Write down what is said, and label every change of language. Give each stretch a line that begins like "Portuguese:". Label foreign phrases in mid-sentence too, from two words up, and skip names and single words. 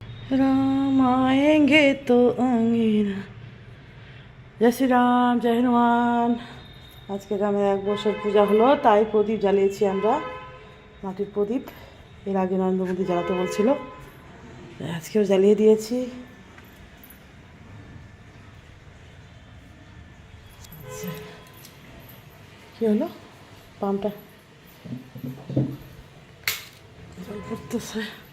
Hindi: राम आएंगे तो अंगीना। जय श्री राम, जय हनुमान।
Bangla: আজকে গ্রামে 1 বছর পূজা হলো, তাই প্রদীপ জ্বালিয়েছি আমরা, মাটির প্রদীপ। এর আগে নরেন্দ্র মোদী জ্বালাতে বলছিল, আজকেও জ্বালিয়ে দিয়েছি। কী হলো, পাম্পটা জল পড়তেছে।